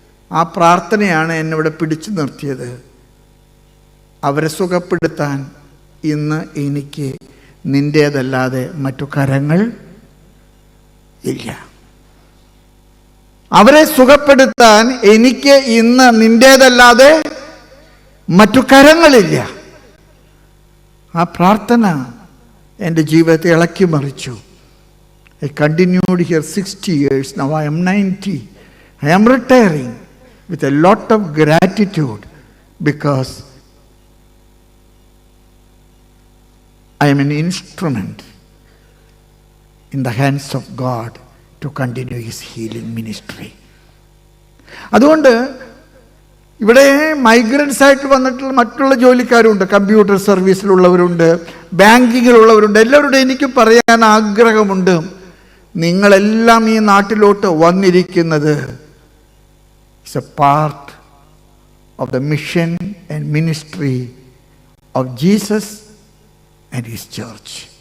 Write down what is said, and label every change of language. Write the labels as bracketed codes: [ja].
[ml] ആ പ്രാർത്ഥനയാണ് എന്നെ പിടിച്ചു നിർത്തിയത്. അവരെ സുഖപ്പെടുത്താൻ ഇന്ന് എനിക്ക് നിൻ്റേതല്ലാതെ മറ്റു കരങ്ങൾ ഇല്ല. അവരെ സുഖപ്പെടുത്താൻ എനിക്ക് ഇന്ന് നിൻ്റേതല്ലാതെ മറ്റു കരങ്ങളില്ല. ആ പ്രാർത്ഥന എൻ്റെ ജീവിതത്തെ ഇളക്കി മറിച്ചു. [en] I continued here 60 years. Now I am 90. I am retiring with a lot of gratitude because I am an instrument in the hands of God to continue His healing ministry. [ml] അതുകൊണ്ട് ഇവിടെ മൈഗ്രൻസ് ആയിട്ട് വന്നിട്ടുള്ള മറ്റുള്ള ജോലിക്കാരുണ്ട്, computer സർവീസിലുള്ളവരുണ്ട്, ബാങ്കിങ്ങിലുള്ളവരുണ്ട്. എല്ലാവരോടും എനിക്ക് പറയാൻ ആഗ്രഹമുണ്ട്, നിങ്ങളെല്ലാം ഈ നാട്ടിലോട്ട് വന്നിരിക്കുന്നത് [en] It's a part of the mission and ministry of Jesus and his church.